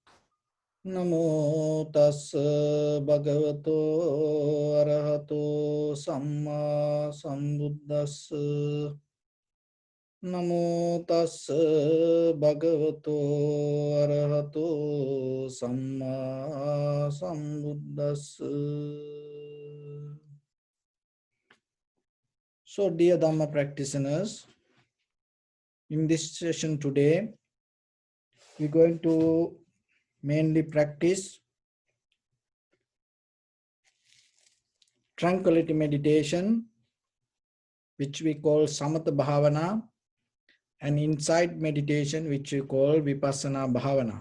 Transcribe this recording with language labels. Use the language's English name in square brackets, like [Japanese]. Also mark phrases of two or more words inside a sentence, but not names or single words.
[Pali] Namo tassa bhagavato arahato samma sambuddhassa. Namo tassa bhagavato arahato samma sambuddhassa. [English] So, dear Dhamma practitioners, in this session today, we're going to mainly practice tranquility meditation, which we call [Pali] Samatha Bhavana, [English] and insight meditation, which we call [Pali] Vipassana Bhavana.